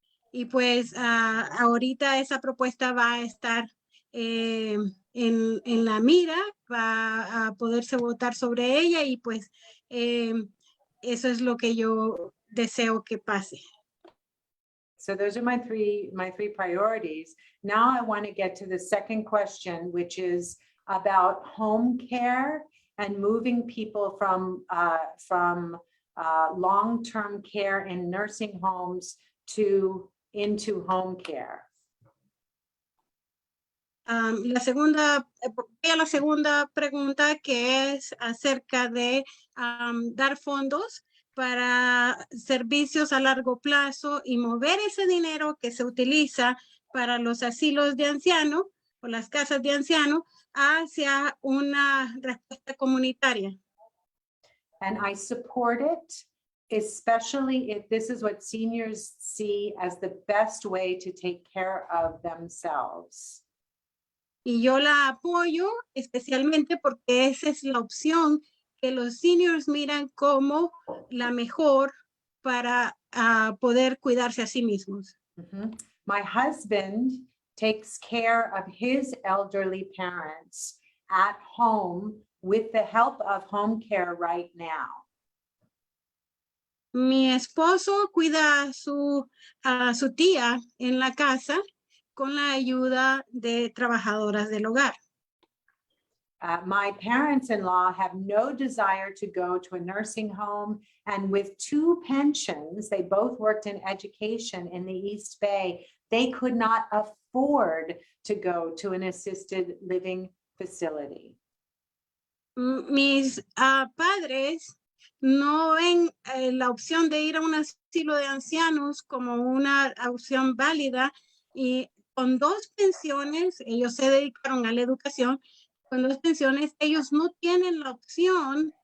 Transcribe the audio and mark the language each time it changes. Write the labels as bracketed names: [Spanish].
[Spanish] y pues ahorita esa propuesta va a estar en la mira, va a poderse votar sobre ella y pues eso es lo que yo deseo que pase. [English] So those are my three priorities. Now I want to get to the second question, which is about home care and moving people from long-term care in nursing homes into home care. [Spanish] La segunda pregunta, que es acerca de dar fondos para servicios a largo plazo y mover ese dinero que se utiliza para los asilos de ancianos o las casas de ancianos hacia una respuesta comunitaria. [English] And I support it, especially if this is what seniors see as the best way to take care of themselves. [Spanish] Y yo la apoyo especialmente porque esa es la opción que los seniors miran como la mejor para poder cuidarse a sí mismos. Mhm. [English] My husband takes care of his elderly parents at home with the help of home care right now. [Spanish] Mi esposo cuida a su tía en la casa con la ayuda de trabajadoras del hogar. [English] My parents-in-law have no desire to go to a nursing home, and with 2 pensions, they both worked in education in the East Bay, they could not afford to go to an assisted living facility. [Spanish] Mis padres no ven la opción de ir a un asilo de ancianos como una opción válida y con 2 pensiones, ellos se dedicaron a la educación, con 2 pensiones, ellos no tienen la opción